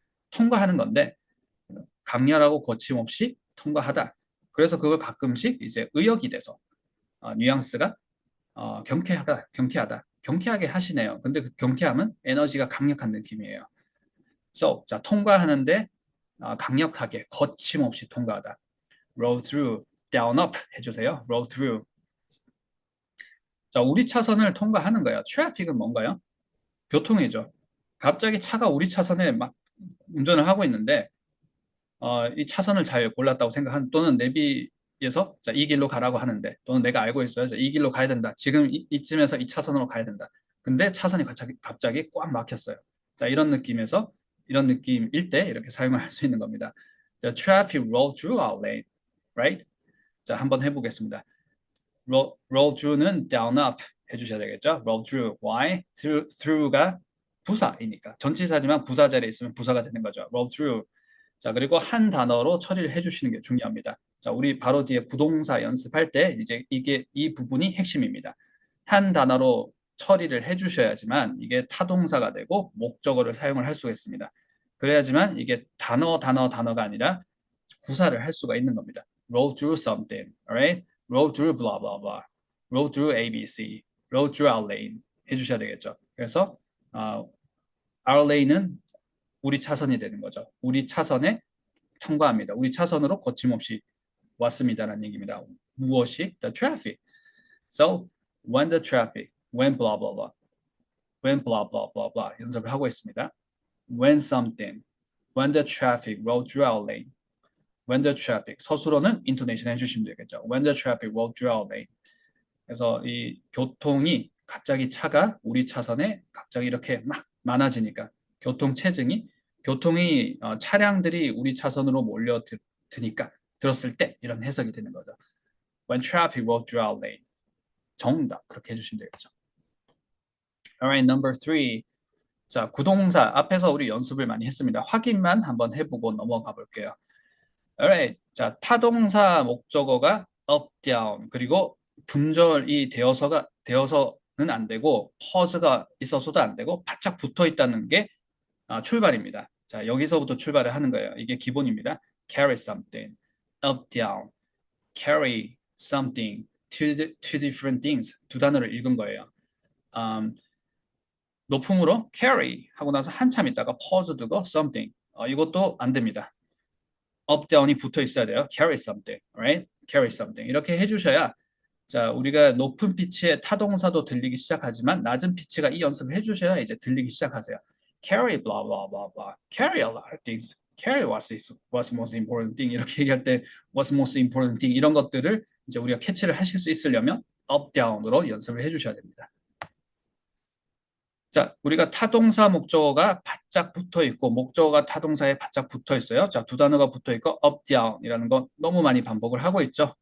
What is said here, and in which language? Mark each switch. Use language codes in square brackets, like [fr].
[ko] 통과하는 건데 강렬하고 거침없이 통과하다. 그래서 그걸 가끔씩 이제 의역이 돼서 뉘앙스가 경쾌하다, 경쾌하다, 경쾌하게 하시네요. 근데 그 경쾌함은 에너지가 강력한 느낌이에요. So, 자, 통과하는데 강력하게, 거침없이 통과하다. [en] Roll through, down, up [ko] 해주세요. [en] Roll through. [ko] 자, 우리 차선을 통과하는 거예요. 트래픽은 뭔가요? 교통이죠. 갑자기 차가 우리 차선에 막 운전을 하고 있는데 이 차선을 잘 골랐다고 생각한 또는 내비에서 자, 이 길로 가라고 하는데 또는 내가 알고 있어요. 자, 이 길로 가야 된다. 지금 이쯤에서 이 차선으로 가야 된다. 근데 차선이 갑자기 꽉 막혔어요. 자, 이런 느낌에서 이런 느낌일 때 이렇게 사용을 할 수 있는 겁니다. [en] 자, traffic roll through our lane, right? [ko] 자, 한번 해보겠습니다. [en] roll through는 down up [ko] 해주셔야 되겠죠? [en] roll through. Why? [ko] through가 부사이니까 전치사지만 부사 자리에 있으면 부사가 되는 거죠. [en] roll through. [ko] 자, 그리고 한 단어로 처리를 해주시는 게 중요합니다. 자, 우리 바로 뒤에 부동사 연습할 때 이제 이 부분이 핵심입니다. 한 단어로 처리를 해주셔야지만 이게 타동사가 되고 목적어를 사용을 할 수가 있습니다. 그래야지만 이게 단어가 아니라 구사를 할 수가 있는 겁니다. [en] Roll through something, alright? Roll through blah blah blah. Roll through ABC. Roll through our lane [ko] 해주셔야 되겠죠. 그래서 our lane은 우리 차선이 되는 거죠. 우리 차선에 통과합니다. 우리 차선으로 거침없이 왔습니다라는 얘기입니다. 무엇이? [en] The traffic. So, when the traffic, when blah blah blah, when blah blah blah blah [ko] 연습을 하고 있습니다. [en] When something, when the traffic rolled through our lane. When the traffic, [ko] 서술어는 [en] intonation [ko] 해주시면 되겠죠. [en] When the traffic rolled through our lane. [ko] 그래서 이 교통이 갑자기 차가 우리 차선에 갑자기 이렇게 막 많아지니까 교통이 차량들이 우리 차선으로 몰려드니까 들었을 때 이런 해석이 되는 거죠. [en] When traffic rolled through our lane. [ko] 정답 그렇게 해주시면 되겠죠. [en] Alright, number three. [ko] 자, 구동사 앞에서 우리 연습을 많이 했습니다. 확인만 한번 해보고 넘어가 볼게요. Alright, 자, 타동사 목적어가 up, down 그리고 분절이 되어서는 안 되고 퍼즈가 있어서도 안 되고 바짝 붙어 있다는 게 출발입니다. 자, 여기서부터 출발을 하는 거예요. 이게 기본입니다. [en] Carry something, up, down, carry something, two different things. [ko] 두 단어를 읽은 거예요. 높음으로 carry 하고 나서 한참 있다가 pause 두고 something. 이것도 안 됩니다. up, down이 붙어 있어야 돼요. [en] Carry something, right? Carry something. [ko] 이렇게 해주셔야 자, 우리가 높은 피치의 타동사도 들리기 시작하지만 낮은 피치가 이 연습을 해주셔야 이제 들리기 시작하세요. [en] Carry blah blah blah blah. Carry a lot of things. Carry what's most important thing. [ko] 이렇게 얘기할 때 [en] what's most important thing [ko] 이런 것들을 이제 우리가 캐치를 하실 수 있으려면 up, down으로 연습을 해주셔야 됩니다. 자, 우리가 타동사 목적어가 바짝 붙어 있고 목적어가 타동사에 바짝 붙어 있어요. 자, 두 단어가 붙어 있고 up, down이라는 거 너무 많이 반복을 하고 있죠.